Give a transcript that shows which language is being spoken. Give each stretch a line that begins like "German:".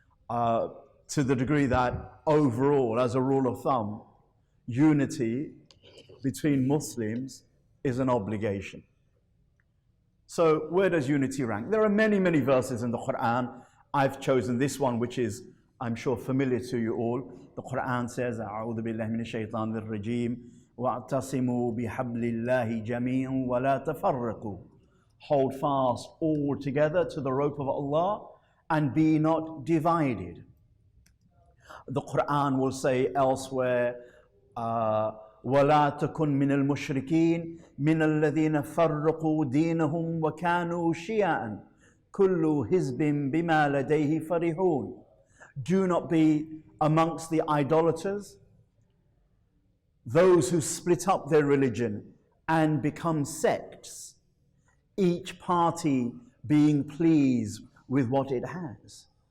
English: To the degree that overall, as a rule of thumb, unity between Muslims is an obligation. So where does unity rank? There are many, many verses in the Quran. I've chosen this one, which is, I'm sure, familiar to you all. The Quran says,
Arabic: أعوذ بالله من الشيطان الرجيم وَاعْتَصِمُوا بِحَبْلِ اللَّهِ جَمِيعًا وَلَا تَفَرَّقُوا.
English: Hold fast all together to the rope of Allah and be not divided. The Quran will say elsewhere,
Arabic: وَلَا تَكُنْ مِنَ الْمُشْرِكِينَ مِنَ الَّذِينَ فَرَّقُوا دِينَهُمْ وَكَانُوا شِيَعًا كُلُّ حِزْبٍ بِمَا لَدَيْهِ فَرِحُونَ.
English: Do not be amongst the idolaters, those who split up their religion and become sects, each party being pleased with what it has.